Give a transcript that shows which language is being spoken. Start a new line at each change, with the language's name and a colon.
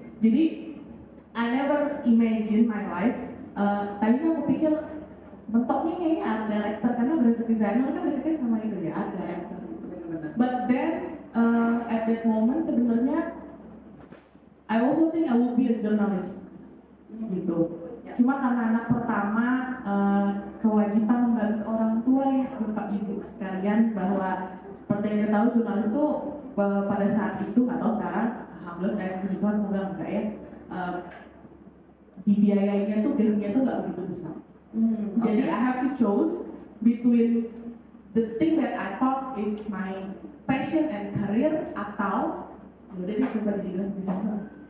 English: Jadi I never imagine my life.
Indonesian: Tadinya aku pikir mentoknya kayaknya art director karena graphic designer kan deketnya sama itu ya, art director gitu.
English: But then at that moment
Indonesian: sebenarnya
English: I also think I would be a journalist gitu.
Indonesian: Cuma karena anak pertama kewajiban membantu orang tua ya bapak ibu sekalian, bahwa seperti yang kita tahu jurnalis tuh pada saat itu atau sekarang alhamdulillah saya puji Tuhan semoga enggak ya, dibiayainya tuh gajinya tuh nggak begitu besar.
English: Jadi I have to choose between the thing that I thought is my passion and career
Indonesian: atau udah deh coba jadi
English: graphic designer.